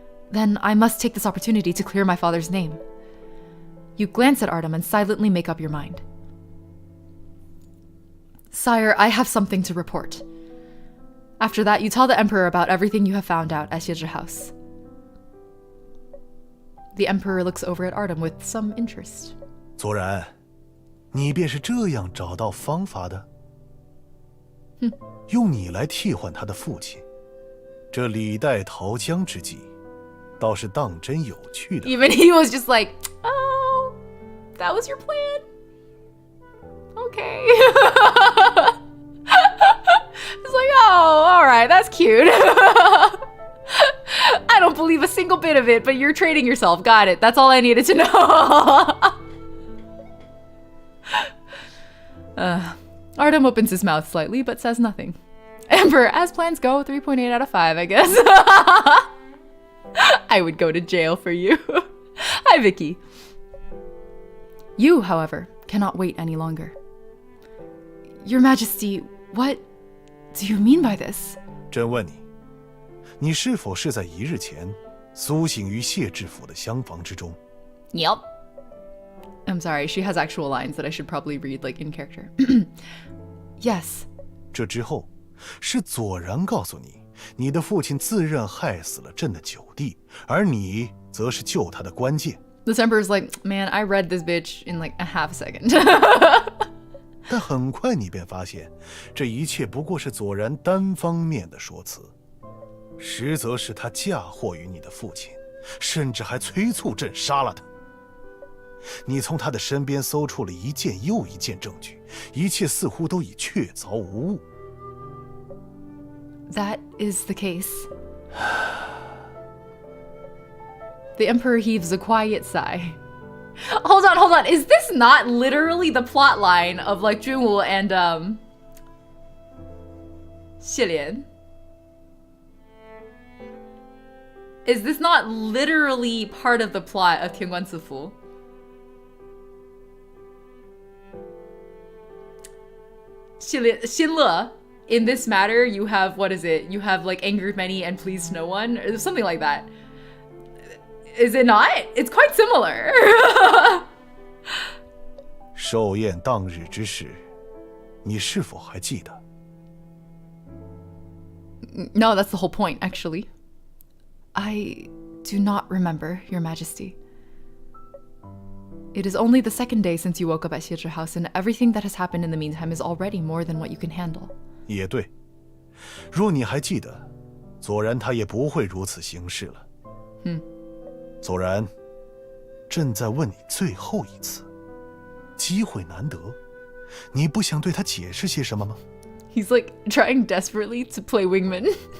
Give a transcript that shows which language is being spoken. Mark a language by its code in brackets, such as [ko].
[en] Then I must take this opportunity to clear my father's name. You glance at Artem and silently make up your mind. Sire, I have something to report. After that, you tell the Emperor about everything you have found out at Xielian House. The Emperor looks over at Artem with some interest. [zh] 左然，你便是这样找到方法的？用你来替换他的父亲，这李代桃僵之计，倒是当真有趣的。 [en] Even he was just like, oh, that was your plan? Okay. It's like, oh, all right, that's cute. I don't believe a single bit of it, but you're trading yourself. Got it. That's all I needed to know. Artem opens his mouth slightly, but says nothing. Emperor, as plans go, 3.8 out of 5, I guess. I would go to jail for you. Hi, Vicky. You, however, cannot wait any longer. Your Majesty, what do you mean by this? [zh] 朕问你，你是否是在1日前苏醒于谢知府的厢房之中？ [en] Yep. I'm sorry, she has actual lines that I should probably read like in character. Yes. [zh] 这之后，是左然告诉你，你的父亲自认害死了朕的九弟，而你则是救他的关键。 [en] This Emperor's like, man, I read this bitch in like a half second. [zh] 但很快你便发现，这一切不过是左然单方面的说辞，实则是他嫁祸于你的父亲，甚至还催促朕杀了他。你从他的身边搜出了一件又一件证据，一切似乎都已确凿无误。 [en] That is the case. The Emperor heaves a quiet sigh. Hold on. Is this not literally the plot line of like Junwoo and Xielian? Is this not literally part of the plot of Tianguan Zifu? Xinle, in this matter, you have, what is it? You have like angered many and pleased no one, or something like that. Is it not? It's quite similar. [zh] 寿宴当日之事，你是否还记得？ [en] No, that's the whole point, actually. I do not remember, Your Majesty. It is only the second day since you woke up at xielian house, and everything that has happened in the meantime is already more than what you can handle. [zh] 也对，若你还记得，左然他也不会如此行事了。左然，朕在问你最后一次，机会难得，你不想对他解释些什么吗？ [en] He's like trying desperately to play wingman.